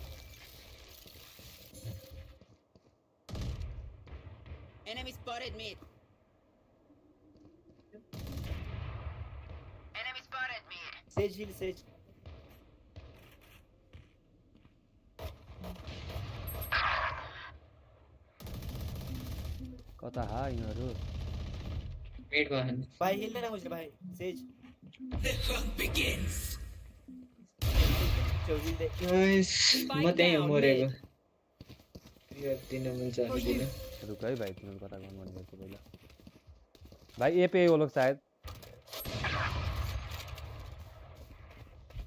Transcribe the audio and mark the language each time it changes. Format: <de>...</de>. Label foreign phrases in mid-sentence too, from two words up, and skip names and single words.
<en>Enemy spotted mid. Enemy spotted mid. Sage heal Sage</en> <ne>कता हा यिनीहरू मिडमा हान</ne> <hi>भाई हिल लेना मुझे भाई सेज चौबीस दे</hi> <ne>नाइस म त्यही मरेको क्लियर दिन मिल्छ अनि दिन</ne> <hi>रुक है भाइ</hi> <ne>तिमीहरू कता गर्नु भन्ने थियो पहिला भाइ</ne> <hi>ए पे वो लोग शायद</hi>